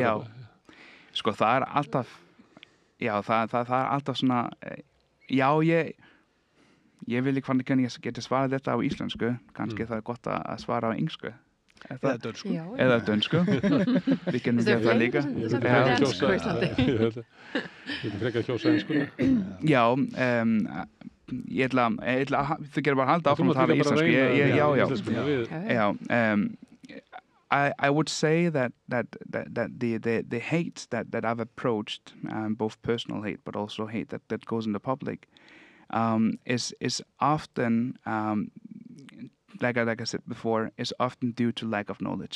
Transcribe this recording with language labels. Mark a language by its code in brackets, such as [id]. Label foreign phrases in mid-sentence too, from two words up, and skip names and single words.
[is] Já, sko það er alltaf, það er alltaf svona, ég vil ekki hvernig ég geti svarað þetta á íslensku, kannski það er gott að svara á englsku. Eða dönsku. Eða dönsku. Við kennum það líka. Ég vil freka kjósa enskuna. Já, ég ætla þú getur bara halda áfram að tala íslensku. [en] I would say that the hate that I've approached, both personal hate but also hate that goes in the public, is often like I said before, is often due to lack of knowledge.